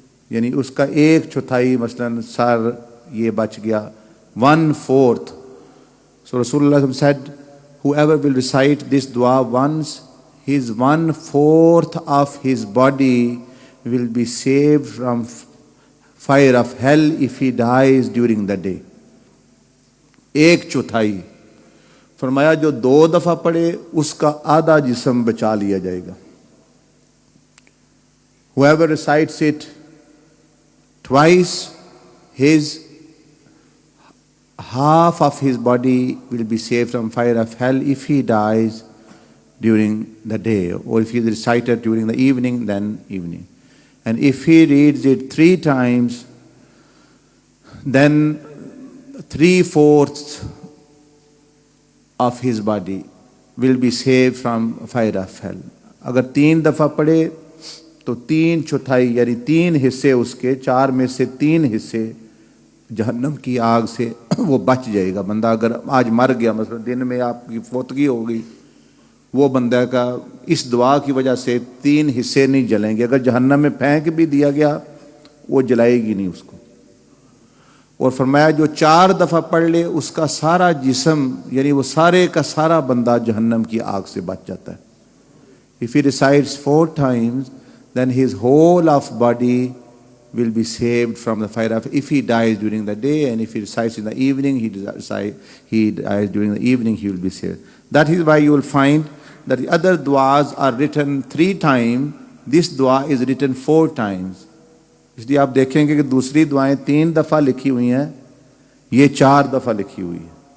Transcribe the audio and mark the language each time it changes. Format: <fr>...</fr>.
<ur>یعنی اس کا 1/4 مثلاً سر یہ بچ گیا, 1/4.</ur> <en>So Rasulullah said, whoever will recite this dua once, his 1/4 of his body will be saved from fire of hell if he dies during the day. 1/4.</en> <ur>فرمایا جو 2 دفعہ پڑھے اس کا آدھا جسم بچا لیا جائے گا.</ur> <en>Whoever recites it twice, his half of his body will be saved from fire of hell if he dies during the day, or if he recited during the evening, then evening. And if he reads it 3 times, then 3/4 of his body will be saved from fire of hell.</en> <ur>اگر 3 دفعہ پڑھے تو 3/4 یعنی 3 حصے اس کے 4 میں سے 3 حصے جہنم کی آگ سے وہ بچ جائے گا. بندہ اگر آج مر گیا، مثلا دن میں آپ کی فوتگی ہو گئی، وہ بندہ کا اس دعا کی وجہ سے 3 حصے نہیں جلیں گے. اگر جہنم میں پھینک بھی دیا گیا وہ جلائے گی نہیں اس کو. اور فرمایا جو 4 دفعہ پڑھ لے اس کا سارا جسم یعنی وہ سارے کا سارا بندہ جہنم کی آگ سے بچ جاتا ہے.</ur> <en>If he recites 4 times, then his whole of body will be saved from the fire of, if he dies during the day, and if he recites in the evening, he dies during the evening, he will be saved. That is why you will find that the other du'as are written 3 times. This dua is written 4 times.</en> <ur>اس لیے آپ دیکھیں گے کہ دوسری دعائیں 3 دفعہ لکھی ہوئی ہیں، یہ 4 دفعہ لکھی ہوئی ہے.</ur>